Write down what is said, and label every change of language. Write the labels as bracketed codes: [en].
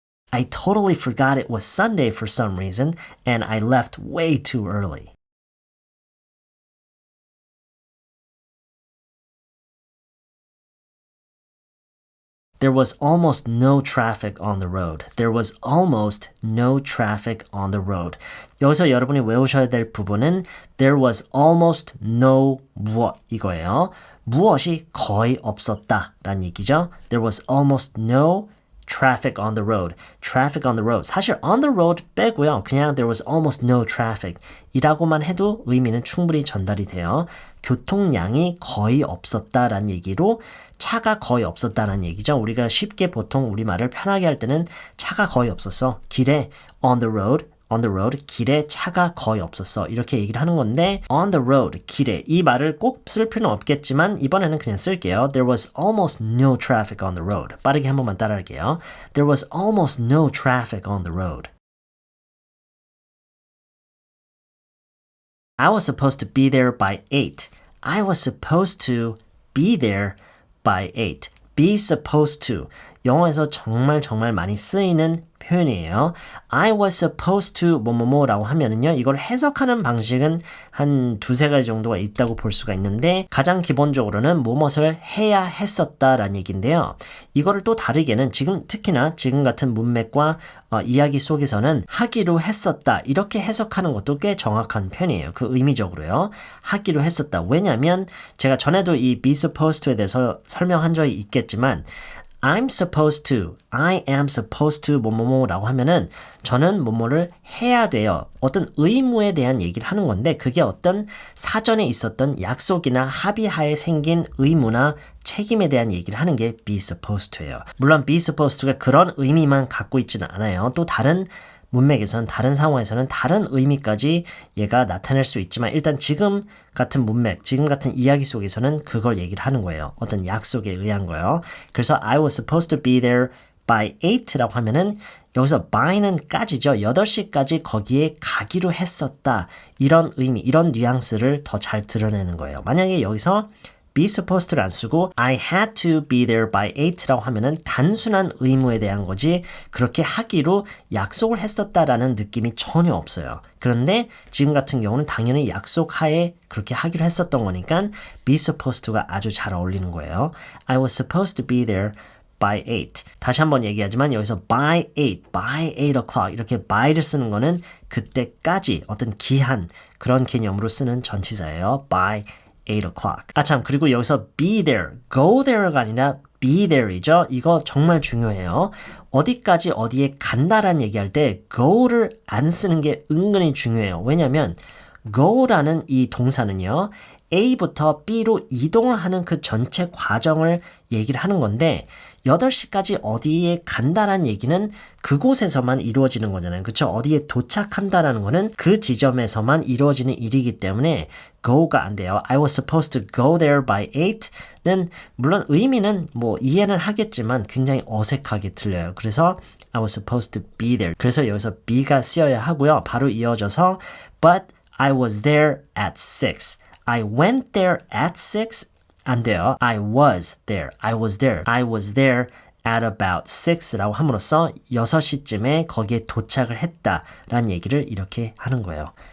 [en] I totally forgot it was Sunday for some reason and I left way too early. There was almost no traffic on the road. There was almost no traffic on the road. [ko] 여기서 여러분이 외우셔야 될 부분은 [en] there was almost no [ko] 무엇 이거예요. 무엇이 거의 없었다 라는 얘기죠. [en] There was almost no traffic on the road. traffic on the road. [ko] 사실 [en] on the road [ko] 빼고요. 그냥 [en] there was almost no traffic [ko] 이라고만 해도 의미는 충분히 전달이 돼요. 교통량이 거의 없었다라는 얘기로 차가 거의 없었다라는 얘기죠. 우리가 쉽게 보통 우리말을 편하게 할 때는 차가 거의 없었어. 길에 [en] on the road, [ko] 길에 차가 거의 없었어. 이렇게 얘기를 하는 건데 [en] on the road, [ko] 길에 이 말을 꼭 쓸 필요는 없겠지만 이번에는 그냥 쓸게요. [en] There was almost no traffic on the road. [ko] 빠르게 한 번만 따라할게요. [en] There was almost no traffic on the road. I was supposed to be there by 8. I was supposed to be there by 8. be supposed to. [ko] 영어에서 정말 많이 쓰이는 표현이에요. [en] I was supposed to [ko] 뭐뭐뭐라고 하면은요. 이걸 해석하는 방식은 한 두세 가지 정도가 있다고 볼 수가 있는데 가장 기본적으로는 무엇을 해야 했었다라는 얘기인데요. 이거를 또 다르게는 특히나 지금 같은 문맥과 이야기 속에서는 하기로 했었다 이렇게 해석하는 것도 꽤 정확한 편이에요. 그 의미적으로요. 하기로 했었다. 왜냐하면 제가 전에도 이 [en] be supposed to [ko] 에 대해서 설명한 적이 있겠지만 [en] I'm supposed to, I am supposed to [ko] 뭐뭐뭐라고 하면은 저는 뭐뭐를 해야 돼요. 어떤 의무에 대한 얘기를 하는 건데 그게 어떤 사전에 있었던 약속이나 합의하에 생긴 의무나 책임에 대한 얘기를 하는 게 [en] be supposed to [ko] 예요. 물론 [en] be supposed to [ko] 가 그런 의미만 갖고 있지는 않아요. 또 다른 문맥에서는 다른 상황에서는 다른 의미까지 얘가 나타낼 수 있지만 일단 지금 같은 문맥, 지금 같은 이야기 속에서는 그걸 얘기를 하는 거예요. 어떤 약속에 의한 거예요. 그래서 [en] I was supposed to be there by 8 [ko] 라고 하면은 여기서 by는 까지죠. 8시까지 거기에 가기로 했었다. 이런 의미, 이런 뉘앙스를 더 잘 드러내는 거예요. 만약에 여기서 [en] be supposed [ko] 를 안 쓰고 [en] I had to be there by 8 [ko] 라고 하면은 단순한 의무에 대한 거지 그렇게 하기로 약속을 했었다라는 느낌이 전혀 없어요. 그런데 지금 같은 경우는 당연히 약속하에 그렇게 하기로 했었던 거니까 [en] be supposed [ko] 가 아주 잘 어울리는 거예요. [en] I was supposed to be there by 8. [ko] 다시 한번 얘기하지만 여기서 [en] by 8 o'clock [ko] 이렇게 by를 쓰는 거는 그때까지 어떤 기한 그런 개념으로 쓰는 전치사예요. [en] by 8 o'clock. [ko] 참 그리고 여기서 [en] be there, go there [ko] 가 아니라 [en] be there [ko] 이죠. 이거 정말 중요해요. 어디까지 어디에 간다라는 얘기할 때 go를 안 쓰는 게 은근히 중요해요. 왜냐하면 go라는 이 동사는요. A부터 B로 이동을 하는 그 전체 과정을 얘기를 하는 건데 8시까지 어디에 간다라는 얘기는 그곳에서만 이루어지는 거잖아요. 그렇죠? 어디에 도착한다라는 거는 그 지점에서만 이루어지는 일이기 때문에 go가 안 돼요. [en] I was supposed to go there by 8 [ko] 는 물론 의미는 뭐 이해는 하겠지만 굉장히 어색하게 들려요. 그래서 [en] I was supposed to be there. [ko] 그래서 여기서 be가 쓰여야 하고요. 바로 이어져서 [en] but I was there at 6. I went there at 6. [ko] 안 돼요. [en] I was there. I was there at about 6 [ko] 라고 함으로써 6시쯤에 거기에 도착을 했다라는 얘기를 이렇게 하는 거예요.